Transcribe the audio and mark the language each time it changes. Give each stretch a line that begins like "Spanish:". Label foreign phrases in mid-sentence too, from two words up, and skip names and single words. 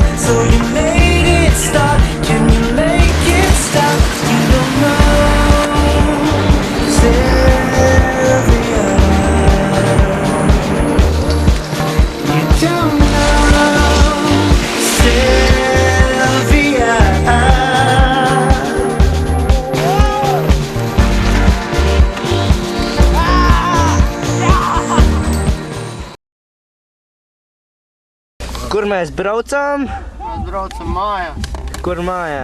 English: So you made it stop. Can you make it stop? You don't know, Sylvia. You don't know, Sylvia.
Latvian: Kur mēs braucām? Mēs braucam mājā. Kur mājā?